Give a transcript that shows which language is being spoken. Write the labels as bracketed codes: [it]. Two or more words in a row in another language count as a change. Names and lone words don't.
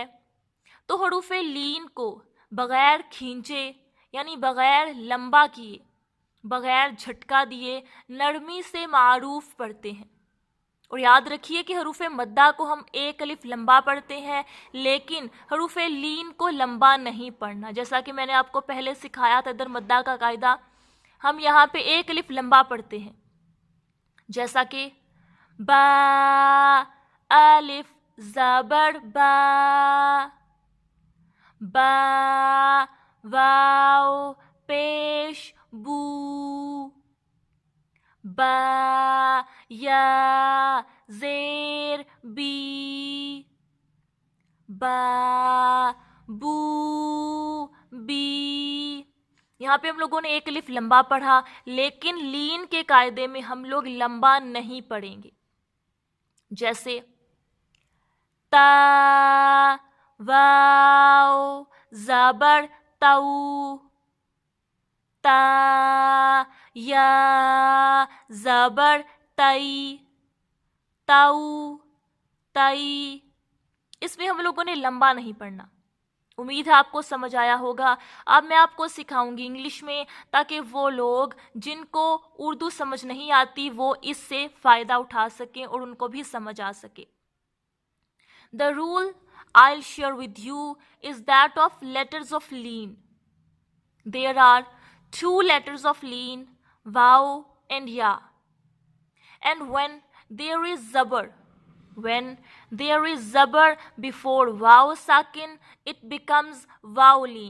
[ur] تو حروف لین کو بغیر کھینچے یعنی بغیر لمبا کیے، بغیر جھٹکا دیے نرمی سے معروف پڑھتے ہیں۔ اور یاد رکھیے کہ حروف مدہ کو ہم ایک الف لمبا پڑھتے ہیں، لیکن حروف لین کو لمبا نہیں پڑھنا۔ جیسا کہ میں نے آپ کو پہلے سکھایا تھا ادھر مدہ کا قاعدہ، ہم یہاں پہ ایک الف لمبا پڑھتے ہیں، جیسا کہ با الف زبر با، با واو پیش بو، با یا زیر بی، با بو بی۔ یہاں پہ ہم لوگوں نے ایک الف لمبا پڑھا، لیکن لین کے قاعدے میں ہم لوگ لمبا نہیں پڑھیں گے۔ جیسے تا واو زبر تو، تا یا زبر تئی، تو تئی۔ اس میں ہم لوگوں نے لمبا نہیں پڑھنا۔ امید ہے آپ کو سمجھ آیا ہوگا۔ اب میں آپ کو سکھاؤں گی انگلش میں، تاکہ وہ لوگ جن کو اردو سمجھ نہیں آتی وہ اس سے فائدہ اٹھا سکیں اور ان کو بھی سمجھ آ سکے۔ [en] The rule I'll share with you is that of letters of leen. There are 2 letters of leen, waw and ya. And when there is zabar before waw sakin, it becomes waw leen.